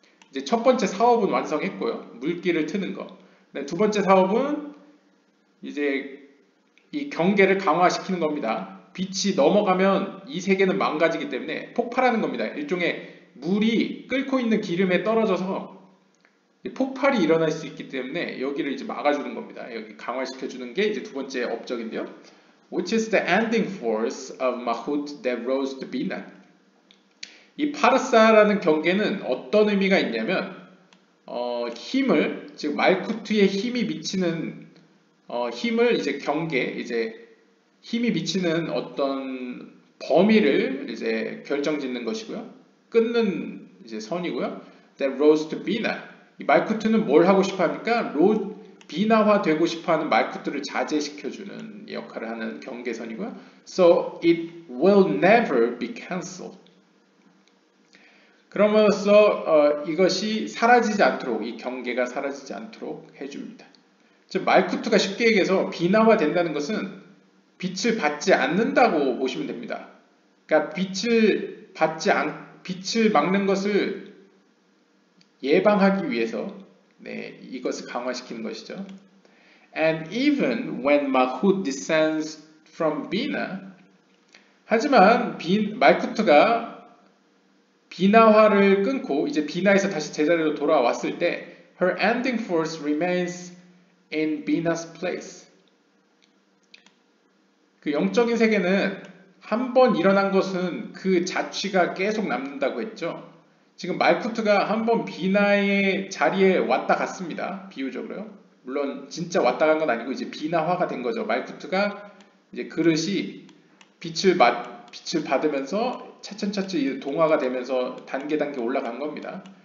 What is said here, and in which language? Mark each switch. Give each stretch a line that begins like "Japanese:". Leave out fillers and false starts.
Korean: 이제 첫 번째 사업은 완성했고요. 물길을 트는 거. 네, 두 번째 사업은 이제 이 경계를 강화시키는 겁니다. 빛이 넘어가면 이 세계는 망가지기 때문에 폭발하는 겁니다. 일종의 물이 끓고 있는 기름에 떨어져서 폭발이 일어날 수 있기 때문에 여기를 이제 막아주는 겁니다. 여기 강화시켜주는 게 이제 두 번째 업적인데요.
English: Which is the ending force of Mahut that rose to Bina.
Korean: 이 파르사라는 경계는 어떤 의미가 있냐면 힘을 즉 말쿠트의 힘이 미치는 힘을 이제 이제 힘이 미치는 어떤 범위를 이제 결정짓는 것이고요. 끊는 이제 선이고요.
English: That rose to Bina.
Korean: 이 말쿠트는 뭘 하고 싶어 합니까? 비나화 되고 싶어 하는 말쿠트를 자제시켜주는 역할을 하는 경계선이고요.
English: So it will never be cancelled.
Korean: 그럼으로써 이것이 사라지지 않도록 이 경계가 사라지지 않도록 해줍니다. 즉 말쿠트가 쉽게 얘기해서 비나화 된다는 것은 빛을 받지 않는다고 보시면 됩니다. 그러니까 빛을 막는 것을 예방하기 위해서 이것을 강화시키는 것이죠.
English: And even when Malkut descends from Bina,
Korean: 하지만 말쿠트가 비나화를 끊고 이제 비나에서 다시 제자리로 돌아왔을 때
English: her ending force remains in Bina's place.
Korean: 그 영적인 세계는 한 번 일어난 것은 그 자취가 계속 남는다고 했죠. 지금 말쿠트가 한 번 비나의 자리에 왔다 갔습니다. 비유적으로요. 물론 진짜 왔다 간 건 아니고 이제 비나화가 된 거죠. 말쿠트가 이제 그릇이 빛을 받으면서 차츰차츰 동화가 되면서 단계 올라간 겁니다.